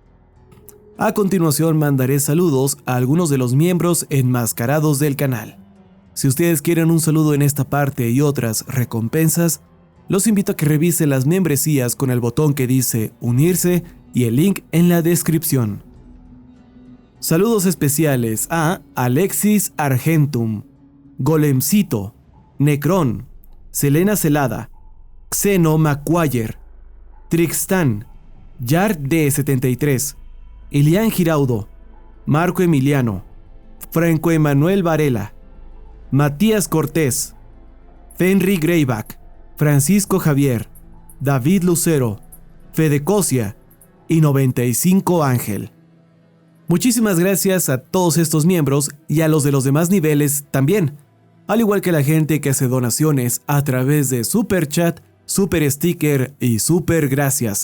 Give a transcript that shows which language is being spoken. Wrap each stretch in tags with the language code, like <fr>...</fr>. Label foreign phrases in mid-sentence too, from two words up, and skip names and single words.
<es>A continuación mandaré saludos a algunos de los miembros enmascarados del canal. Si ustedes quieren un saludo en esta parte y otras recompensas, los invito a que revisen las membresías con el botón que dice unirse y el link en la descripción. Saludos especiales a Alexis Argentum, Golemcito, Necron, Selena Celada, Xeno Macuayer, Trixtan, Yard D73, Ilian Giraudo, Marco Emiliano, Franco Emanuel Varela, Matías Cortés, Fenry Greyback, Francisco Javier, David Lucero, Fede Cosia y 95 Ángel. Muchísimas gracias a todos estos miembros y a los de los demás niveles también, al igual que la gente que hace donaciones a través de Super Chat, Super Sticker y Super Gracias.</es>